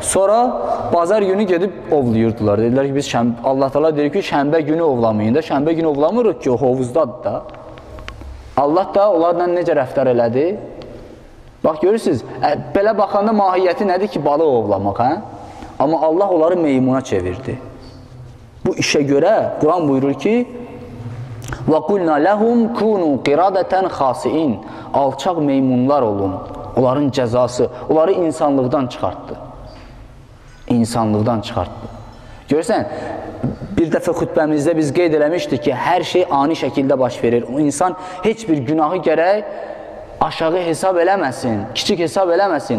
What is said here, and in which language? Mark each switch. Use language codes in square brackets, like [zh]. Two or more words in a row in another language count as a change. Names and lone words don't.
[az] Sonra bazar günü gedib ovlayırdılar. Dedilər ki, biz Allah Teala deyir ki, şənbə günü ovlamayın da, şənbə günü ovlamırıq ki, o hovuzdadır da. Allah da onlarla necə rəftar elədi? Bax, görürsünüz, belə baxanda mahiyyəti nədir ki, balıq ovlamaq, hə? Amma Allah onları meymuna çevirdi. Bu işə görə Quran buyurur ki, [ar] وَقُلْنَا لَهُمْ كُونُوا قِرَادَةً خَاسِئِينَ [az] Alçaq meymunlar olun. Onların cəzası, onları insanlıqdan çıxartdı. İnsanlıqdan çıxartdı. Görürsən, bir dəfə xütbəmizdə biz qeyd eləmişdik ki, hər şey ani şəkildə baş verir. O insan heç bir günahı gərək aşağı hesab eləməsin, kiçik hesab eləməsin.